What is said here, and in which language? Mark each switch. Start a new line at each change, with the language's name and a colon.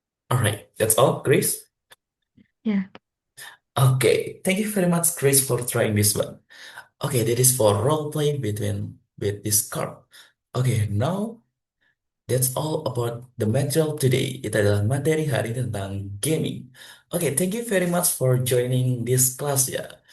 English: All right, that's all, Grace. Yeah. Okay, thank you very much, Grace, for trying this one. Okay, that is for role play with this card. Okay, now that's all about the material today.
Indonesian: Itu adalah materi hari ini tentang gaming.
English: Okay, thank you very much for joining this class ya.